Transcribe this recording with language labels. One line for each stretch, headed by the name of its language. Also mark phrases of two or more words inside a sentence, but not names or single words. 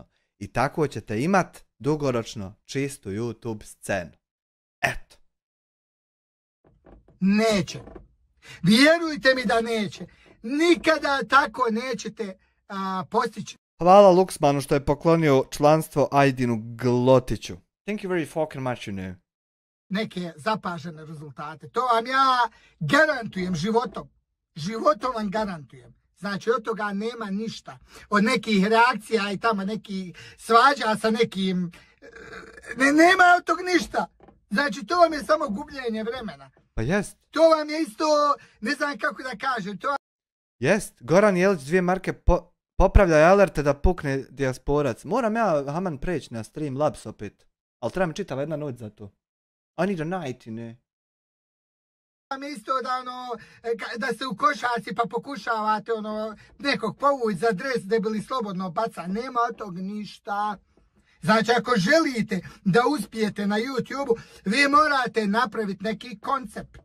Bosnian: I tako ćete imat dugoročno čistu YouTube scenu. Eto. Neće. Vjerujte mi da neće. Nikada tako nećete postići. Hvala Luxmanu što je poklonio članstvo Ajdinu Glotiću.
English: Thank you very fucking much, you know.
Bosnian: Neke zapažene rezultate. To vam ja garantujem životom. Životom vam garantujem. Znači od toga nema ništa. Od nekih reakcija i tamo nekih svađa sa nekim... Nema od tog ništa. Znači to vam je samo gubljenje vremena. Pa jest. To vam je isto, ne znam kako da kažem. To... Jest. Goran Jelić 2 marke popravljaj alerte da pukne dijasporac. Moram ja, Haman, preći na Streamlabs opet. Ali treba mi čitava jedna noć za to.
English: I need a night,
Bosnian: ne. Isto da ste u košarci pa pokušavate nekog povući za dres da bili slobodno baca. Nema od tog ništa. Znači ako želite da uspijete na YouTube-u, vi morate napraviti neki koncept.